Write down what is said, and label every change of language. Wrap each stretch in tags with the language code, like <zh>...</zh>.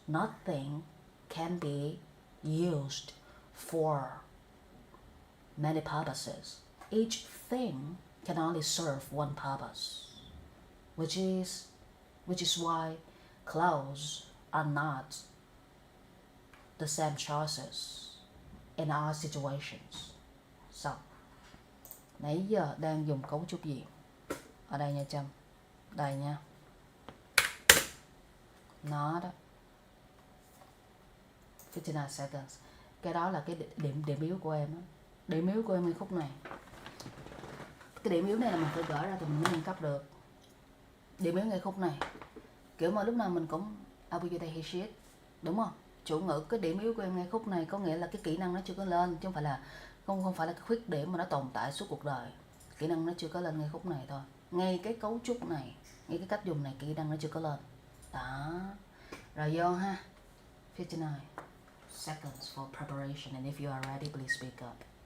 <en>Nothing can be used for many purposes. Each thing can only serve one purpose, which is why clothes are not the same choices in our situations.</en> <vi>So, nãy giờ đang dùng cấu trúc gì? Ở đây nha Trâm. Đây nha. Nó đó.</vi> <en>59 seconds.</en> <vi>Cái đó là cái điểm yếu của em á. Điểm yếu của em ngay khúc này. Cái điểm yếu này là mình phải gỡ ra thì mình mới nâng cấp được. Điểm yếu ngay khúc này. Kiểu mà lúc nào mình cũng abuyate he shit. Đúng không? Chủ ngữ cái điểm yếu của em ngay khúc này có nghĩa là cái kỹ năng nó chưa có lên, chứ không phải là không phải là cái khuyết điểm mà nó tồn tại suốt cuộc đời. Kỹ năng nó chưa có lên ngay khúc này thôi. Ngay cái cấu trúc này, ngay cái cách dùng này, kỹ năng nó chưa có lên. Đó. Rồi vô ha.</vi> <en>59 seconds for preparation, and if you are ready, please speak up.</en>